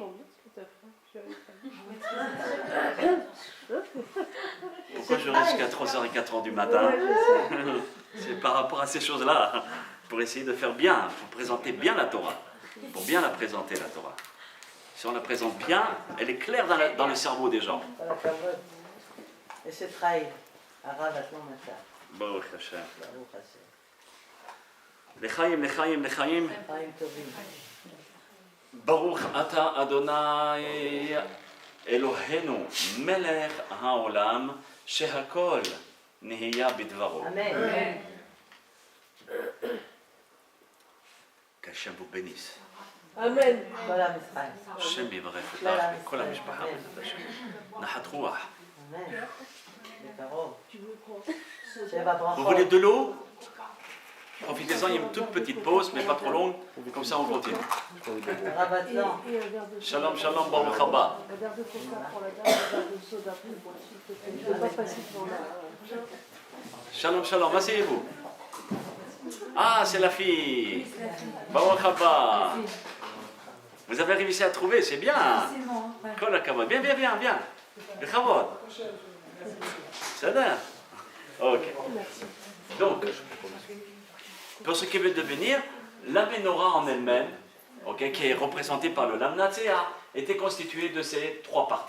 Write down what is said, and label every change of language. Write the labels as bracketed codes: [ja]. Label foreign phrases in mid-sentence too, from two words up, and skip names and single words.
[fr] Pourquoi je reste jusqu'à 3h et 4h du matin? C'est par rapport à ces choses-là, pour essayer de faire bien, pour présenter bien la Torah, pour bien la présenter la Torah. Si on la présente bien, elle est claire dans le cerveau des gens. Et c'est trahi. [he] ברוך השם. לחיים, לחיים, לחיים. ברוך אתה אדוני אלוהינו מלך העולם שהכל נהיה בדברו. Amen. [fr] Qu'Hachem vous bénisse. Amen. [he] השם יברך אותך וכל המשפחה בעזרת השם. נחת רוח. [fr] Vous voulez de l'eau? Profitez-en, il y a une toute petite pause, mais pas trop longue, comme ça on continue. [he] שלום, שלום, ברוך הבא. שלום, שלום, [fr] asseyez-vous. Ah, c'est la fille. [he] ברוך הבא. [fr] Vous avez réussi à trouver, c'est bien. [he] כל הכבוד. [fr] Bien, bien, bien, bien. Le kavod. C'est bien. Ok. Donc, pour ce qui veut devenir, la menorah en elle-même, qui est représentée par le lamnatsea, était constituée de ces trois parties.